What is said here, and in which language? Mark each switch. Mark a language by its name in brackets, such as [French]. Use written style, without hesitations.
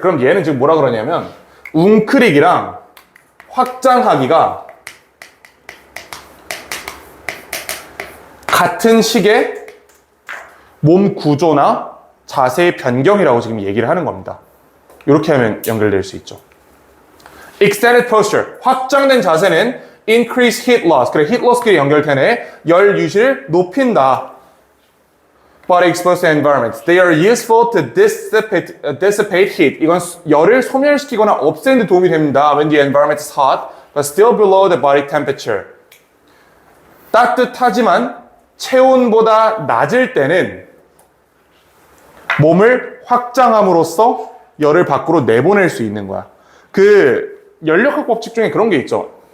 [Korean] 그럼 얘는 지금 뭐라 그러냐면 웅크리기랑 확장하기가 같은 식의 몸 구조나 자세의 변경이라고 지금 얘기를 하는 겁니다. 이렇게 하면 연결될 수 있죠. [English] Extended posture, [Korean] 확장된 자세는 [English] increase heat loss. [Korean] 그래, heat loss끼리 연결되네. 열 유실을 높인다. [English] Body exposed to environments. They are useful to dissipate heat. [Korean] 이건 열을 소멸시키거나 없애는 데 도움이 됩니다. [English] When the environment is hot, but still below the body temperature. [Korean] 따뜻하지만 체온보다 낮을 때는 몸을 확장함으로써 열을 밖으로 내보낼 수 있는 거야. 그 연력학 법칙 중에 그런 게 있죠.